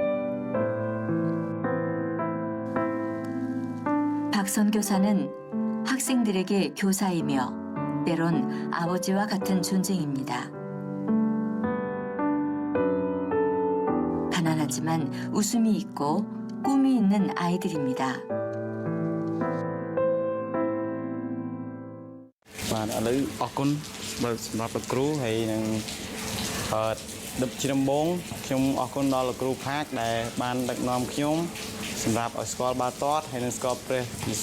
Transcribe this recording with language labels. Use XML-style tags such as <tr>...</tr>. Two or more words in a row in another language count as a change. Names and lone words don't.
<ko>박 선교사는 학생들에게 교사이며 때론 아버지와 같은 존재입니다. 가난하지만 웃음이 있고 꿈이 있는 아이들입니다.</ko> <km>បាទឥឡូវអរគុណសម្រាប់លោកគ្រូហើយនឹងដឹកជាដំបូងខ្ញុំអរគុណដល់លោកគ្រូផាកដែលបានដឹកនាំខ្ញុំសម្រាប់ឲ្យស្គាល់បាល់ទាត់ហើយនឹងស្គាល់ព្រះយេស៊ូ</km>